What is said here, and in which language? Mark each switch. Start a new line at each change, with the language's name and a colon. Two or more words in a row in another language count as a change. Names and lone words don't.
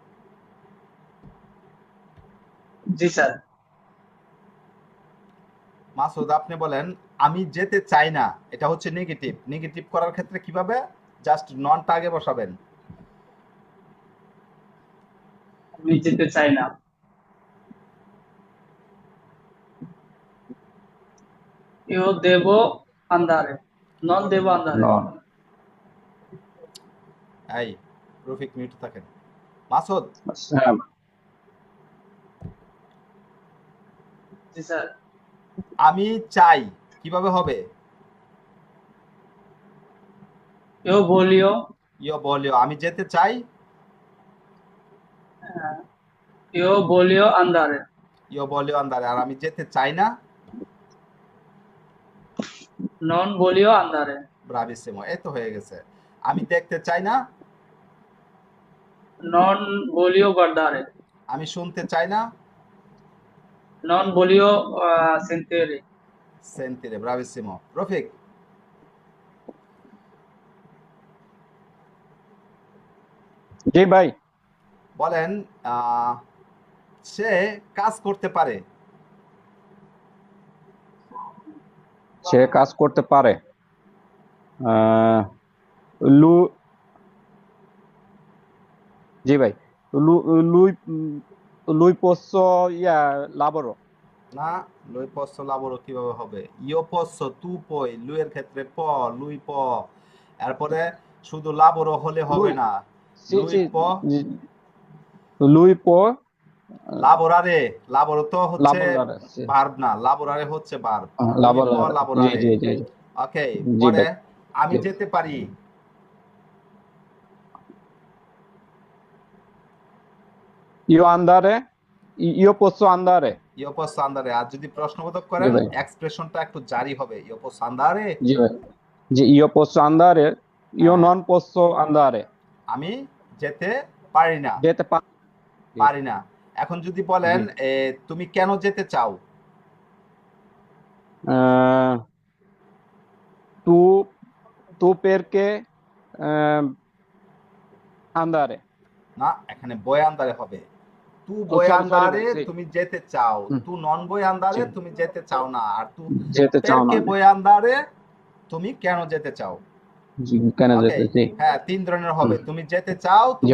Bangla: জি স্যার। মাসুদ আপনি বলেন, আমি যেতে চাই না, এটা হচ্ছে নেগেটিভ। নেগেটিভ করার ক্ষেত্রে কিভাবে? জাস্ট ননটা আগে বসাবেন। আমি যেতে চাই না।
Italian: io devo andare, non devo andare।
Bangla: এই রফিক, মিউটে থাকেন। মাসুদ, জি স্যার। আমি চাই কিভাবে হবে?
Italian: io voglio, io voglio,
Bangla: আমি যেতে চাই।
Italian: io voglio andare, io voglio andare.
Bangla: আর আমি যেতে চাই না।
Italian: non voglio andare,
Bangla: ব্রাভিসিমো, এই তো হয়ে গেছে। আমি দেখতে চাই না।
Italian: non voglio guardare,
Bangla: আমি শুনতে চাই না।
Italian: non voglio sentire।
Bangla: সেন্তিরে, ব্রাভিসিমো। রফিক জি ভাই। বলেন, সে কাজ করতে পারে। সে কাজ করতে পারে। আহ, লু জি ভাই।
Italian: lui lui posso lavoro।
Bangla: না,
Italian: lui posso lavoro
Bangla: কিভাবে হবে?
Italian: io posso tu puoi,
Bangla: লুইয়ের ক্ষেত্রে প,
Italian: lui può.
Bangla: এরপরে শুধু লাবোরো হলে হবে Lui না। sì লুই sì প,
Italian: lui può
Bangla: লাবোরারে, লাবোরো তো হচ্ছে
Italian: lavorare, sì।
Bangla: ভার্ব না, লাবোরারে হচ্ছে ভার্ব।
Italian: lui può
Bangla: Lavorare, জি লাবোরারে। জি জি জি ওকে, জি পরে ভাই। আমি জি। যেতে পারি।
Italian: Io andare, io posso andare, io posso andare.
Bangla: আর যদি প্রশ্নবোধক জি করেন ভাই এক্সপ্রেশনটা একটু জারি হবে।
Italian: io posso andare,
Bangla: জি ভাই জি
Italian: io posso andare, io
Bangla: হ্যাঁ,
Italian: non posso andare,
Bangla: আমি যেতে পারি না, যেতে পারি। পারি না। এখন যদি বলেন জি তুমি কেন যেতে চাও? আহ,
Italian: tu tu perché andare,
Bangla: না, এখানে
Italian: vuoi andare
Bangla: হবে। তু ও বয়ে সরি সরি আন্দারে ভাই, জি তুমি যেতে চাও, হুম,
Italian: tu non vuoi
Bangla: জি আন্দারে তুমি যেতে চাও না, আর তু যেতে চাও না,
Italian: perché vuoi andare
Bangla: তুমি কেন যেতে চাও। জি কেন ওকে, যেতে জি হ্যাঁ, তিন ধরনের হবে। হুম, তুমি যেতে চাও, জি